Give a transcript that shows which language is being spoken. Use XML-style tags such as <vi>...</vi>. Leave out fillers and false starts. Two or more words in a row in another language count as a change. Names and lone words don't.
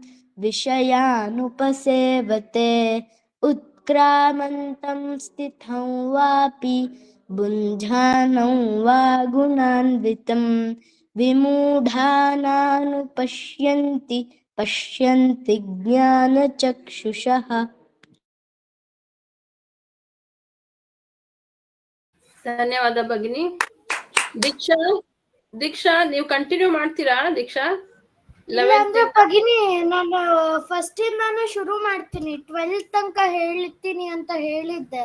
<sa>विषयानुपसेवते उत्क्रामन्तं स्थितं वापि भुञ्जानं वा गुणान्वितं पश्यन्ति ज्ञानचक्षुषः.</sa> <kn>ಧನ್ಯವಾದ ಭಗಿನಿ. ದೀಕ್ಷಾ ನೀವು ಕಂಟಿನ್ಯೂ ಮಾಡ್ತೀರಾ? ದೀಕ್ಷಾ ಭಗಿನಿ ನಾನು ಫಸ್ಟ್ ಇಂದಾನು ಶುರು ಮಾಡ್ತೀನಿ, 12th ತನಕ ಹೇಳ್ತೀನಿ ಅಂತ ಹೇಳಿದ್ದೆ.</kn>